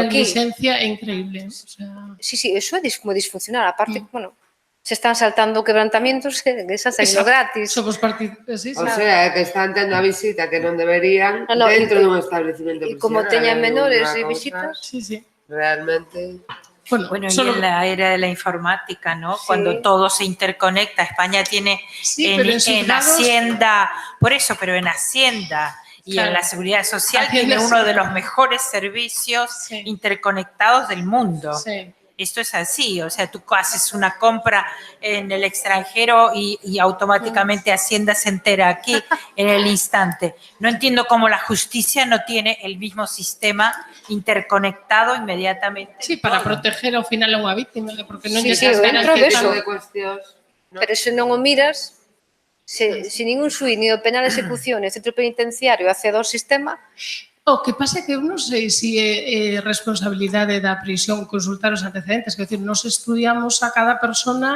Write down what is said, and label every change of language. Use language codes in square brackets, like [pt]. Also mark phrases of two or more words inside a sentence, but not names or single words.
[es] aquí. negligencia increíble. O sea... Sí, [gl] iso é moi disfuncional, [es] aparte, bueno, se están saltando quebrantamientos que se hacen gratis. Somos partícipes, sí. [gl] O sea, que están tendo a visita que non deberían dentro dun establecimento prisional. E como teñan menores e visitas... [es] Sí. Realmente... Bueno, y en la era de la informática, ¿no? Sí. Cuando todo se interconecta, España tiene en Hacienda, por eso, pero en Hacienda y en la Seguridad Social tiene uno de los mejores servicios interconectados del mundo. Sí. Esto es así, o sea, tú haces una compra en el extranjero y automáticamente Hacienda se entera aquí en el instante. No entiendo cómo la justicia no tiene el mismo sistema interconectado inmediatamente. Sí, [gl] para proteger ao final a unha víctima, porque non lle [es] dentro de eso. [gl] Pero se non o miras, se ningún xuiz, ni o penal de execución, ni o centro penitenciario accede ao sistema. O que pasa é que eu non sei se é responsabilidade da prisión consultar os antecedentes, que decir, [es] nos estudiamos a cada persona...